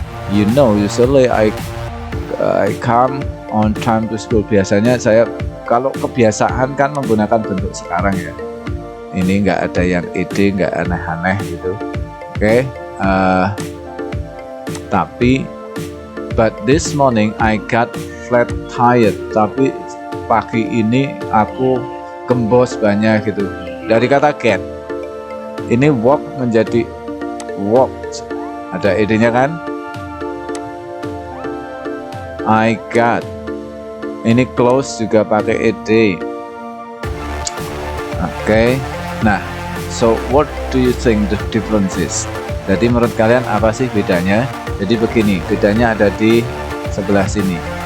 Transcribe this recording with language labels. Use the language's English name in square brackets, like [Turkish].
[English] You know, usually I come on time to school. [Indonesian] Biasanya saya kalau kebiasaan kan menggunakan bentuk sekarang ya. Ini nggak ada yang ide, nggak aneh-aneh gitu. Oke. Tapi [English] but this morning I got flat tired. [Indonesian] Tapi pagi ini aku gembos banyak gitu. Dari kata get. Ini walk menjadi walked. Ada idenya kan? [English] I got. [Indonesian] Ini close juga pakai ed. Oke. [English] Nah, so what do you think the difference is? [Indonesian] Jadi menurut kalian apa sih bedanya? Jadi begini, bedanya ada di sebelah sini.